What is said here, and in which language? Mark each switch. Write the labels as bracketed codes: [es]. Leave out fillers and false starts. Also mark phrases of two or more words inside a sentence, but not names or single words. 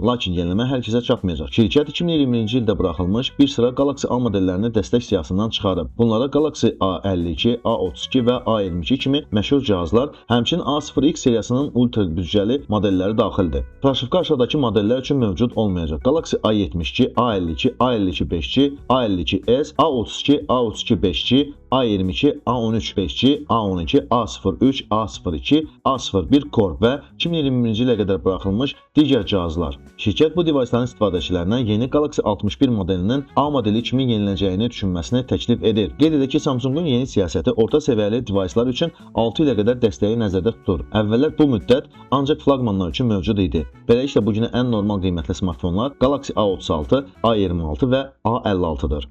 [az] Lakin yeniləmə hər kəsə çatmayacaq. Şirkət 2020-ci ildə buraxılmış bir sıra Galaxy A modellərini dəstək siyahısından çıxarıb. Bunlara Galaxy A52, A32 və A22 kimi məşhur cihazlar, həmçinin A0X seriyasının ultra büdcəli modelləri daxildir. Proşifka aşağıdakı modellər üçün mövcud olmayacaq. Galaxy A72, A52, A52 5G, A52s, A32, A32 5G, A22, A13 5G, A12, A03, A02, A01 Core və 2021-ci ilə qədər buraxılmış digər cihazlar. Şirkət bu deviceların istifadəçilərinə yeni Galaxy 61 modelinin A modeli kimi yenilənəcəyini düşünməsini təklif edir. Qeyd edək ki, Samsungun yeni siyasəti orta səviyyəli devicelar üçün 6 ilə qədər dəstəyi nəzərdə tutur. Əvvəllər bu müddət ancaq flaqmanlar üçün mövcud idi. Beləliklə bu günə ən normal qiymətli smartfonlar Galaxy A36, A26 və A56-dır.